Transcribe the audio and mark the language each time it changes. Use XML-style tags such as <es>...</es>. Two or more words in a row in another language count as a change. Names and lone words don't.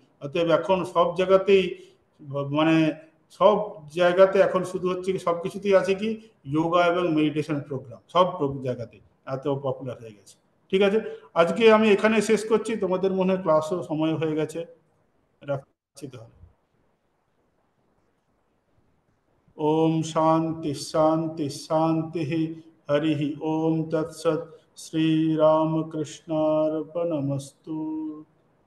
<bn>অতএব এখন সব জায়গাতেই মানে সব জায়গাতে এখন শুধু হচ্ছে কি সব কিছুতেই আছে কি যোগা এবং</bn> <en>meditation program,</en> <bn>সব জায়গাতেই এত পপুলার হয়ে গেছে। ঠিক আছে, আজকে আমি এখানে শেষ করছি, তোমাদের মনে হয় ক্লাসও সময় হয়ে গেছে, রাখছি তাহলে।</bn> <sa>ओम शांति शांति शांति। हरि ओम तत्सत। श्री राम कृष्णार्पणमस्तु।</sa>